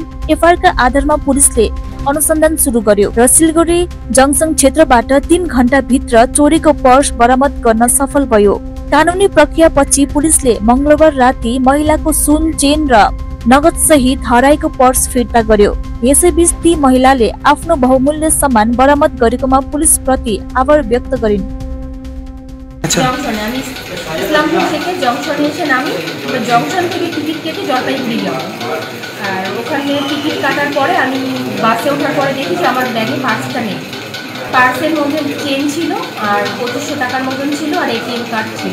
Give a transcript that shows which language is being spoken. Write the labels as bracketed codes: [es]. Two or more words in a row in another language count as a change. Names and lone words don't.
[ne] एफआईआरका आधारमा पुलिसले अनुसन्धान सुरु गर्यो र सिलगढी जंक्सन क्षेत्रबाट 3 घण्टा भित्र चोरीको पर्स बरामद गर्न सफल भयो। कानुनी प्रक्रियापछि पुलिसले मंगलबार राति महिलाको सुन, चेन र नगद सहित हराएको पर्स फिर्ता गर्यो। यसैबीच ती महिलाले आफ्नो बहुमूल्य सामान बरामद गरेकोमा पुलिस प्रति आभार व्यक्त गरिन्। [bn] ইসলামপুর থেকে জংশনে এসে নামি, জংশন থেকে টিকিট কেটে জলপাইগুড়ি যাব। আর ওখানে টিকিট কাটার পরে আমি বাসে ওঠার পরে দেখি যে আমার ব্যাগে পার্সটা নেই। পার্সের মধ্যে চেন ছিল আর 2500 টাকার মতন ছিল আর এটিএম কার্ড ছিল।